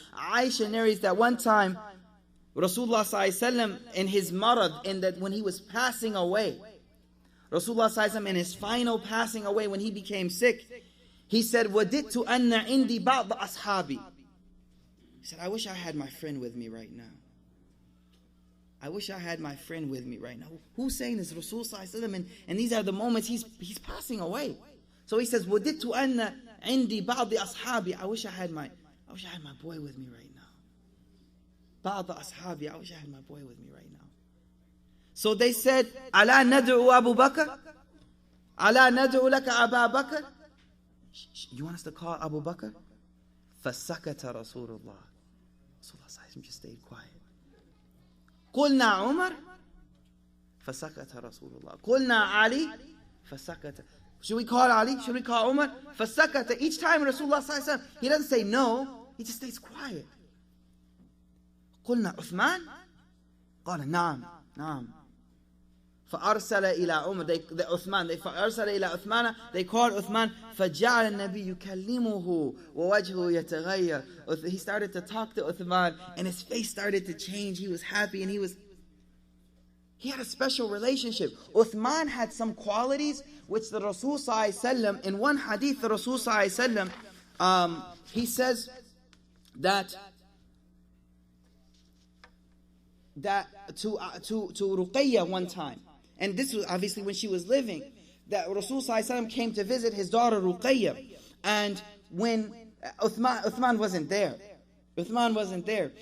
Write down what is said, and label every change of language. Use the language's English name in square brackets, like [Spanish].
[English] Aisha narrates that one time, Rasulullah ﷺ in his marad, in that when he was passing away, Rasulullah ﷺ in his final passing away, when he became sick, he said, [Arabic] وَدِدْتُ أَنَّ عِنْدِي بَعْضَ أَصْحَابِي. [English] He said, I wish I had my friend with me right now. I wish I had my friend with me right now. Who's saying this? Rasul sallallahu alaihi wasallam, and these are the moments he's passing away. So he says, [Arabic] وَدِدْتُ أَنَّ عِنْدِي بَعْضِ أَصْحَابِي. [English] I wish I had my boy with me right now. [Arabic] بَعْضَ أَصْحَابِي. [English] I wish I had my boy with me right now. So they said, [Arabic] أَلَا نَدْعُ أَبُو بَكَرْ. أَلَا نَدْعُ لَكَ أَبَا بَكَرْ. [English] You want us to call Abu Bakr? [Arabic] فَسَكَتَ رَسُولُ اللَّهِ. [English] Rasulullah just stayed quiet. [Arabic] قُلْنَا عُمَرْ فَسَكَتَ رَسُولُ اللَّهِ. قُلْنَا عَلِي فَسَكَتَ. [English] Should we call Ali? Should we call Umar? [Arabic] فَسَكَتَ. [English] Each time Rasulullah, he doesn't say no, he just stays quiet. [Arabic] قُلْنَا عُثْمَانْ قَالَ نَعَمْ Naam. فأرسل إلى عمر فأرسل إلى عثمان, [English] they called Uthman, [Arabic] فجعل النبي يكلمه ووجهه يتغير. [English] He started to talk to Uthman and his face started to change. He was happy and he had a special relationship. Uthman had some qualities which the Rasul ﷺ, in one hadith, the Rasul ﷺ, he says that to Ruqayya one time, and this was obviously when she was living, that Rasul ﷺ came to visit his daughter Ruqayya, and when Uthman wasn't there. Uthman wasn't there.